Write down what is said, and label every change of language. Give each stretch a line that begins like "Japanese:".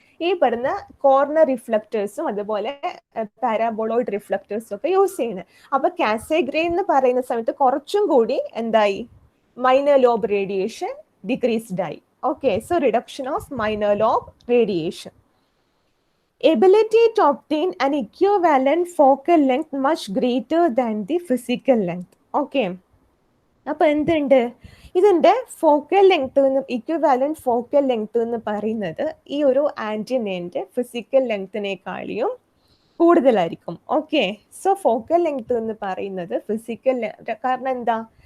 Malayalam: ഈ പറഞ്ഞ കോർണർ റിഫ്ലക്റ്റേഴ്സും അതുപോലെ പാരാബോളോയിഡ് റിഫ്ലക്റ്റേഴ്സും ഒക്കെ യൂസ് ചെയ്യുന്നത്. അപ്പൊ കാസഗ്രെയിൻ എന്ന് പറയുന്ന സമയത്ത് കുറച്ചും കൂടി എന്തായി?
English: Minor lobe radiation decreased ആയി. Okay, so reduction of minor lobe radiation. Ability to obtain an equivalent focal length much greater than the physical length.
Malayalam: Okay, അപ്പൊ എന്തുണ്ട്? ഇതിന്റെ focal length, equivalent focal length എന്ന് പറയുന്നത് ഈ ഒരു ആന്റിനേന്റെ ഫിസിക്കൽ ലെങ്ത്തിനേക്കാളിയും കൂടുതലായിരിക്കും. Okay, so focal length എന്ന് പറയുന്നത് ഫിസിക്കൽ, കാരണം എന്താ?